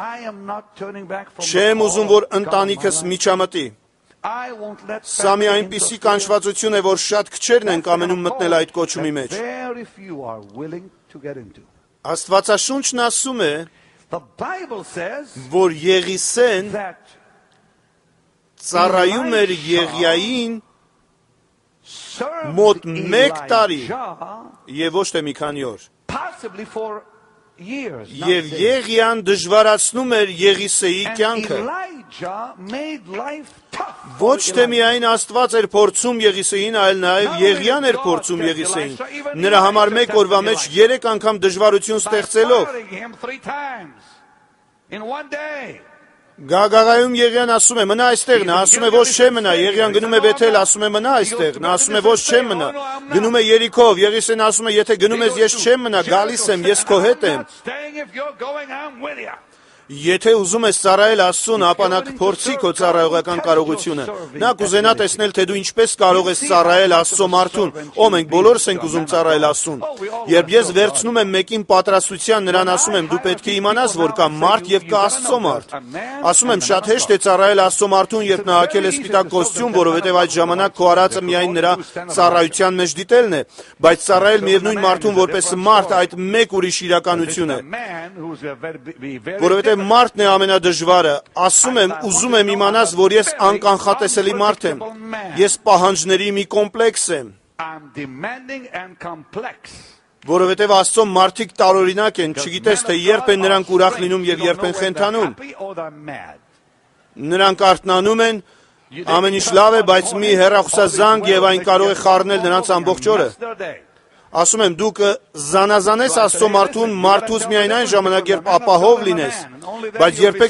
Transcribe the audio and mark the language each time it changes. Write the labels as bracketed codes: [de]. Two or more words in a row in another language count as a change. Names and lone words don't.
[hy] Չեմ ուզում, որ ընտանիքս միջամտի։ Սա մի այնպիսի կանչվածություն է, որ շատ քչերն են կամենում մտնել այդ կոչումի մեջ։ Աստվածաշունչն ասում է, [en] The Bible says [hy] որ Եղիսեն [en] that [hy] ծառայում էր Եղիային [en] served [hy] մոտ մեկ տարի [en] Elijah [hy] եւ ոչ թե մի քանի օր։ [en] possibly for years. not [hy] Եվ [en] days. [hy] Եղիան դժվարացնում էր Եղիսեի [en] And [hy] կյանքը։ [en] Elijah made life tough. for [hy] Ոչ թե [en] Elijah. [hy] միայն Աստված էր փորձում Եղիսեին, այլ նաև Եղիան էր փորձում Եղիսեին։ Նրա համար մեկ օրվա մեջ 3 անգամ դժվարություն [en] By [hy] ստեղծելով։ [en] firing him 3 times in one day. [hy] Գագաղայում Եղիան ասում է մնա այստեղ, նա ասում է ոչ չէ մնա, Եղիան գնում է Բեթել, ասում է մնա այստեղ, նա ասում է ոչ չէ մնա, գնում է Երիքով, Եղիսեն ասում է եթե գնում ես ես չեմ մնա, գալիս եմ, ես քո հետ եմ։ [en] Not staying, if you're going, I'm with you. [hy] Եթե ուզում ես ծառայել Աստծուն, ապա նա կփորձի քո ծառայողական կարողությունը։ Նա կուզենա տեսնել, թե դու ինչպես կարող ես ծառայել Աստծո մարդուն։ Ո մենք բոլորս ենք ուզում ծառայել Աստծուն։ Երբ ես վերցնում եմ մեկին պատրաստության, նրան ասում եմ՝ դու պետք է իմանաս, որ կա մարդ եւ կա Աստծո մարդ։ Ասում եմ, շատ հեշտ է ծառայել Աստծո մարդուն, երբ նա հագել է սպիտակ կոստյում, որովհետեւ այդ ժամանակ քո արածը միայն նրա ծառայության մեջ դիտելն է, բայց ծառայել միևնույն մարդուն որպես մարդ, այդ մեկ ուրիշ իրականություն է։ Որովհետեւ մարդն է ամենադժվարը։ Ասում եմ, ուզում եմ իմանաս, որ ես անկանխատեսելի մարդ եմ։ Ես պահանջների մի կոմպլեքս եմ, [en] I'm demanding and complex. [hy] որովհետև Աստծո մարդիկ տարօրինակ են, չգիտես թե երբ են նրանք ուրախ լինում եւ երբ են խենթանում։ Նրանք արթնանում են, ամեն ինչ լավ է, բայց մի հեռախոսազանգ եւ այն կարող է խառնել նրանց ամբողջ օրը։ Ասում եմ, դու կզանազանես Աստծո մարդուն մարդուց միայն այն ժամանակ, երբ ապահով լինես, բայց երբեք